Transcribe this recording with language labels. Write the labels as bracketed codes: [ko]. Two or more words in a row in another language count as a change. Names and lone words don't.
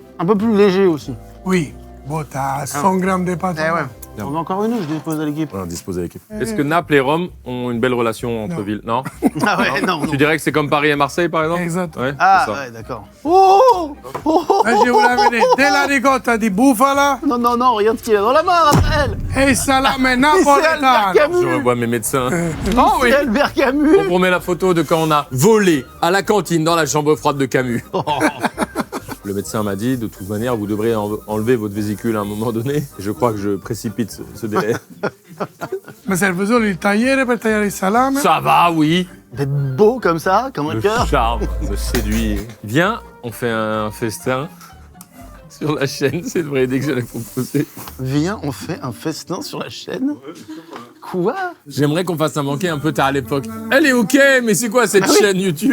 [fr] Un peu plus léger aussi. Oui. Bon, t'as 100 grammes de pâte. Eh ouais. On en a encore une ou je dépose à l'équipe? On dispose à l'équipe. Est-ce que Naples et Rome ont une belle relation entre Non. villes? Non? Ah ouais, non, non. Tu dirais que c'est comme Paris et Marseille, par exemple? Exactement. Ouais, Ah c'est ça. ouais, d'accord. Oh, oh, oh, Là, je vous l'amener [it] della ricotta di bufala [fr] Non, non, non, regarde ce qu'il a dans la main, Raphaël! [it] e salame [fr] C'est [it] napoletano. [fr] Albert Camus! Je revois mes médecins. Oh oui! C'est Albert Camus! On remet la photo de quand on a volé à la cantine dans la chambre froide de Camus. Le médecin m'a dit, de toute manière, vous devrez enlever votre vésicule à un moment donné. Et je crois que je précipite ce délai. [it] Ma serve solo il tagliere per tagliare il salame. [fr] Ça va, oui. D'être beau comme ça, comme un Le cœur. charme me séduit. Viens, on fait un festin sur la chaîne. C'est une vraie idée que j'allais proposer. Viens, on fait un festin sur la chaîne. Quoi? J'aimerais qu'on fasse un manqué un peu tard à l'époque. Elle est OK, mais c'est quoi cette chaîne YouTube?